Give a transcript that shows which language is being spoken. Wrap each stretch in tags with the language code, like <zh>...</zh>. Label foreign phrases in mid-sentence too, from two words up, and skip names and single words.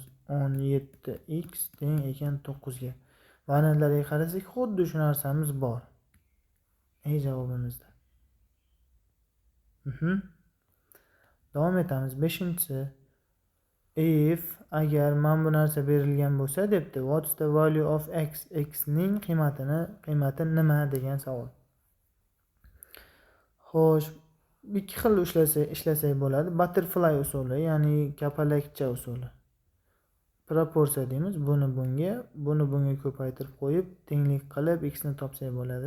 <uz>17x teng ekan 9 ga. Variantlarga qarasak, xuddi shu narsamiz bor. Javobimizda. Davom etamiz. 5-inchisi. if agar mana bu narsa berilgan bo'lsa debdi.</uz> <en>What's the value of x?</en> <uz>X ning qiymati nima degan savol. Xo'sh, ikki xil ishlasak bo'ladi. Butterfly usuli, ya'ni kapalakcha usuli. Proporsiya deymiz. Buni bunga ko'paytirib qo'yib, tenglik qilib x ni topsak bo'ladi.</uz>